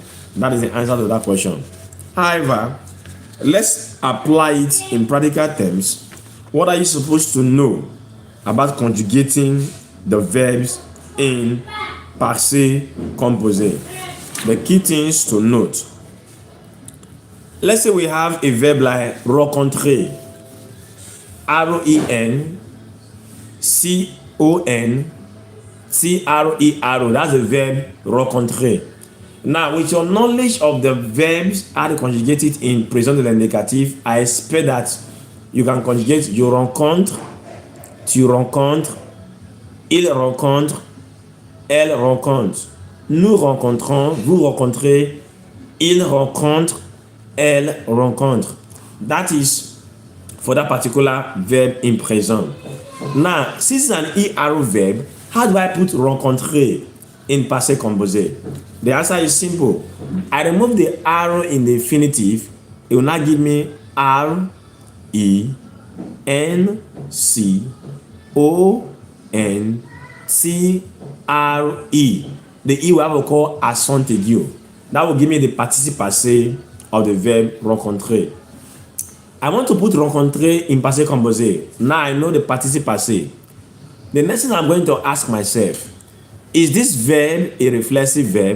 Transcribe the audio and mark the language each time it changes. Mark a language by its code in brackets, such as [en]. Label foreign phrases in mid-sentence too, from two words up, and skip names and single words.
[en] That is the answer to that question. However, let's apply it in practical terms. What are you supposed to know about conjugating the verbs in [fr] passé composé? [en] The key things to note. Let's say we have a verb like rencontrer. R-O-E-N C-O-N T-R-E-R-O. That's the verb rencontrer. Now, with your knowledge of the verbs, how to conjugate it in [fr] présent de l'indicatif, [en] I expect that you can conjugate [fr] je rencontre, tu rencontres, il rencontre, elle rencontre. Nous rencontrons, vous rencontrez, il rencontre, elle rencontre. [en] That is for that particular verb in present. Now, since it's an ER verb, how do I put rencontrer in [fr] passé composé? [en] The answer is simple. I remove the R in the infinitive. It will now give me R E N C O N T R E. The E will have a call [fr] accent aigu. [en] That will give me the [fr] participe passé [en] of the verb rencontrer. I want to put rencontrer in [fr] passé composé. [en] Now I know the [fr] participe passé. [en] The next thing I'm going to ask myself, is this verb a reflexive verb?